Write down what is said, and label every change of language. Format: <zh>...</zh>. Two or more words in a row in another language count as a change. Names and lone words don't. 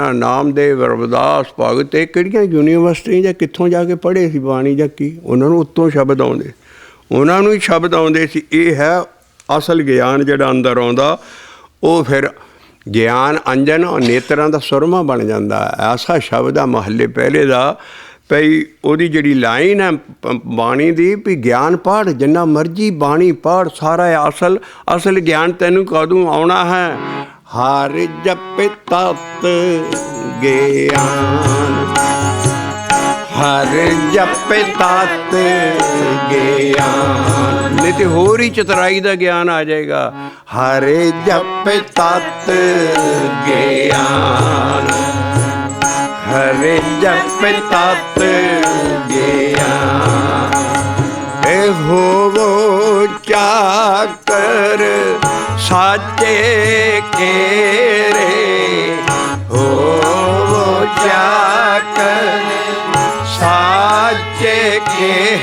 <pa>ਨਾਮਦੇਵ ਰਵਿਦਾਸ ਭਗਤ ਯੇ ਕਿਹੜੀਆਂ ਯੂਨੀਵਰਸਿਟੀ ਜਾਂ ਕਿੱਥੋਂ ਜਾਕੇ ਪੜ੍ਹੇ ਸੀ ਬਾਣੀ ਜਾਂ ਕੀ? ਉਨ੍ਹਾਂ ਨੂੰ ਉੱਤੋਂ ਸ਼ਬਦ ਆਉਂਦੇ, ਉਨ੍ਹਾਂ ਨੂੰ ਹੀ ਸ਼ਬਦ ਆਉਂਦੇ ਸੀ। ਯੇ ਹੈ ਅਸਲ ਗਿਆਨ ਜਿਹੜਾ ਅੰਦਰ ਆਉਂਦਾ। ਵੋ ਫਿਰ ਗਿਆਨ ਅੰਜਨ ਔਰ ਨੇਤਰਾਂ ਦਾ ਸੁਰਮਾ ਬਣ ਜਾਂਦਾ। ਐਸਾ ਸ਼ਬਦ ਆ ਮਹਲੇ ਪਹਿਲੇ ਦਾ ਭਈ ਉਹਦੀ ਜਿਹੜੀ ਲਾਈਨ ਹੈ ਬਾਣੀ ਦੀ ਭੀ ਗਿਆਨ ਪੜ੍ਹ ਜਿੰਨਾ ਮਰਜ਼ੀ ਬਾਣੀ ਪੜ੍ਹ ਸਾਰਾ ਅਸਲ ਅਸਲ ਗਿਆਨ ਤੈਨੂੰ ਕਦੋਂ ਆਉਣਾ ਹੈ। ਹਰਿ ਜਪ ਤਤ ਗਿਆਨ। ਹਰਿ ਜਪ ਤਤ ਗਿਆਨ। ਤੇ ਹੋਰ ਹੀ ਚਤੁਰਾਈ ਦਾ ਗਿਆਨ ਆ ਜਾਏਗਾ। ਹਰੇ ਜਪ ਤਤ ਗਿਆਨ, ਹਰੇ ਜਪ ਤਤ ਗਿਆਨ, ਇਹ ਹੋਵੋ ਚਾਕਰ ਸਾਚੇ ਕੇਰੇ, ਹੋਵੋ ਚਾਕਰ ਸਾਚੇ ਕੇ।</pa>